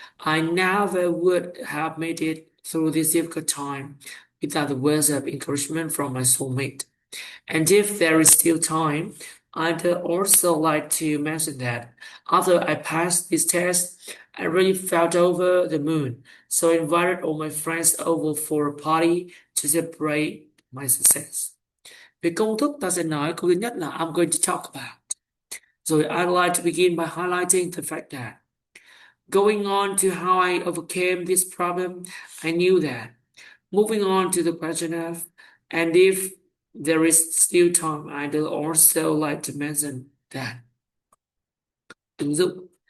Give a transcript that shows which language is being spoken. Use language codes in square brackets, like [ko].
[en] I never would have made it through this difficult time without the words of encouragement from my soulmate. And if there is still time, I'd also like to mention that after I passed this test, I really felt over the moon. So I invited all my friends over for a party to celebrate my success. [vi] Về công thức ta sẽ nói câu thứ nhất là [en] I'm going to talk about. [vi] Rồi [en] I'd like to begin by highlighting the fact that going on to how I overcame this problem, I knew that. Moving on to the question of, and if there is still time, I'd also like to mention that. [vi] Ứng dụng.